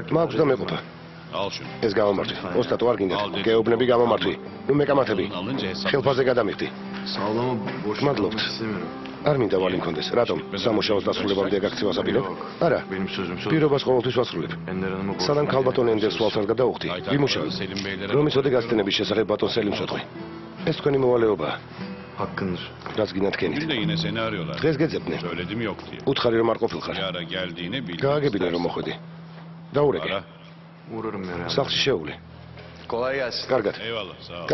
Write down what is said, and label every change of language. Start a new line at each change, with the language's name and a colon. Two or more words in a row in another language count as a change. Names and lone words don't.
Georgian: მაქვს და მეყოფა.
Turkish: Al şunu.
Georgian: ეს გამომართვი. ოსტატო არ გინდა. გეუბნები გამომართვი. ნუ მეკამათები.
Turkish: Alınca hesap.
Georgian: ხელფასზე გადამიხდი.
Turkish: Sağlama boş Madlov. yapmak istemiyorum.
Georgian: არ მინდა ვალი მქონდეს. რატომ? სამუშაოს დასრულებამდე გაქცევას აპირებ? არა.
Turkish: Benim sözüm söz.
Georgian: პირობას ყოველთვის ვასრულებ.
Turkish: Ender Hanım'a borç
Georgian: სანამ
Turkish: vermek
Georgian: ქალბატონ ენდერს ვალს არ გადაუხდი, ვიმუშავებ.
Turkish: Selim Beylere
Georgian: რომ იცოდე გასტენების შესახებ ბატონ სელიმს ვეთქვი. ეს თქვენი მოვალეობაა.
Turkish: hakkındır.
Georgian: რაც გინდათ კენით.
Turkish: Dün de yine seni arıyorlar.
Georgian: დღეს გეძებდნენ.
Turkish: Söyledim yok diye.
Georgian: უთხარი რომ არ ყოფილხარ.
Turkish: Bir ara geldiğini bil.
Georgian: გააგებინე რომ მოხვედი. დაურეკე.
Turkish: Ara. Uğrarım yani.
Georgian: სახლში შეუვლე.
Turkish: Kolay gelsin.
Georgian: კარგად.
Turkish: Eyvallah sağ ol.